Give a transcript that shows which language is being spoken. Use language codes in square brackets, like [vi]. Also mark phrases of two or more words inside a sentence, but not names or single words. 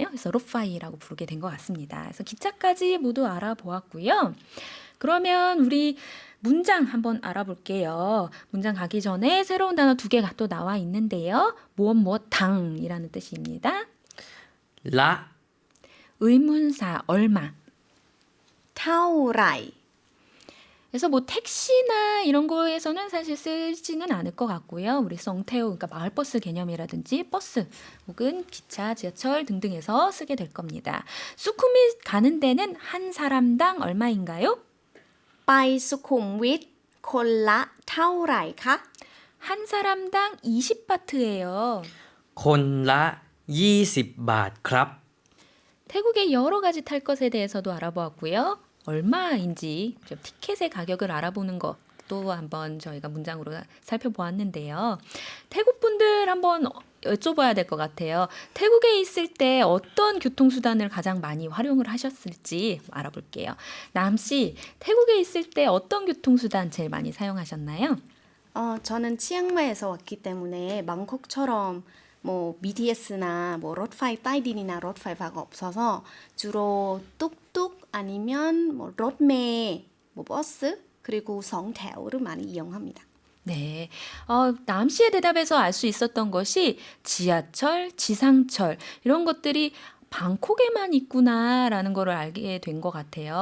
[ko] 그래서 롯파이라고 부르게 된 것 같습니다. 그래서 기차까지 모두 알아보았고요. 그러면 우리 문장 한번 알아볼게요. 문장 가기 전에 새로운 단어 두 개가 또 나와 있는데요. 무엇 당이라는 뜻입니다. [th] ละ [ko] 의문사 얼마. [th] เท่าไหร่ [ko] 그래서 뭐 택시나 이런 거에서는 사실 쓰지는 않을 것 같고요. 우리 썽태우, 그러니까 마을버스 개념이라든지 버스 혹은 기차, 지하철 등등에서 쓰게 될 겁니다. 수쿠미 가는 데는 한 사람당 얼마인가요? [th] ไปสุขุมวิทคนละเท่าไหร่คะ [ko] 한 사람당 20바트예요. [th] คนละ20 บาทครับ [ko] 태국의 여러 가지 탈 것에 대해서도 알아보았고요. 얼마인지 티켓의 가격을 알아보는 것도 한번 저희가 문장으로 살펴보았는데요. 태국 분들 한번 여쭤봐야 될 것 같아요. 태국에 있을 때 어떤 교통수단을 가장 많이 활용을 하셨을지 알아볼게요. 남씨, 태국에 있을 때 어떤 교통수단 제일 많이 사용하셨나요? 저는 치앙마이에서 왔기 때문에 방콕처럼 뭐 BTS나 뭐 [th] รถไฟ ใต้ดิน [ko] 이나 รถไฟฟ้า가 없어서 주로 뚝뚝 아니면 뭐 รถเมล์ 뭐 버스 그리고 2 แถว 를 많이 이용합니다. 네. 남씨의 대답에서 알 수 있었던 것이 지하철, 지상철 이런 것들이 방콕에만 있구나라는 거를 알게 된 것 같아요.